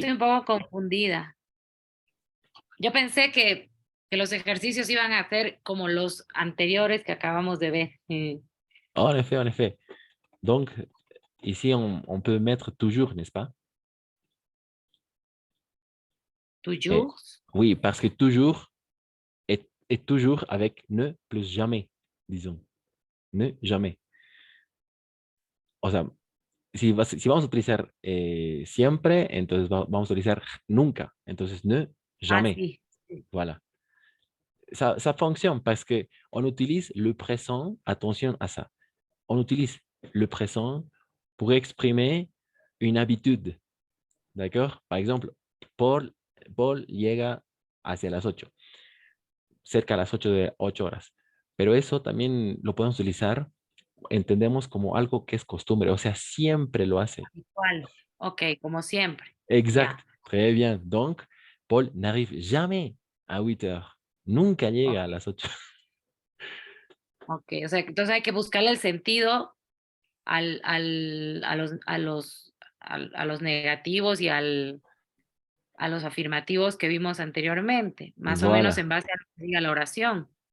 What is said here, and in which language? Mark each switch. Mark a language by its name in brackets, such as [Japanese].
[Spanish] estoy un poco confundida. Yo pensé que los ejercicios iban a ser como los anteriores que acabamos de ver. [French] en effet, en effet. Donc, ici, on peut mettre toujours, n'est-ce pas? Toujours. Oui, parce que toujours est toujours avec ne plus jamais, disons. Ne jamais. [Spanish] O sea, si vamos a utilizar siempre, entonces vamos a utilizar nunca. Entonces, ne Ah, [French] jamais. [Spanish] sí. [French] Voilà. Ça fonctionne parce qu'on utilise le présent, attention à ça. On utilise le présent pour exprimer une habitude. ¿D'accord? Par exemple, [Spanish] Paul llega hacia las 8, cerca a las 8 de 8 horas. Pero eso también lo podemos utilizar, entendemos como algo que es costumbre, o sea, siempre lo hace. Igual. Ok, como siempre. [French] Exact, très bien. Donc, Paul n'arrive jamais à 8 heures. [Spanish] Nunca llega a las 8. Ok, o sea, entonces hay que buscarle el sentido a los negativos y a los afirmativos que vimos anteriormente, más o menos [French] Voilà. [Spanish] en base a lo que diga la oración.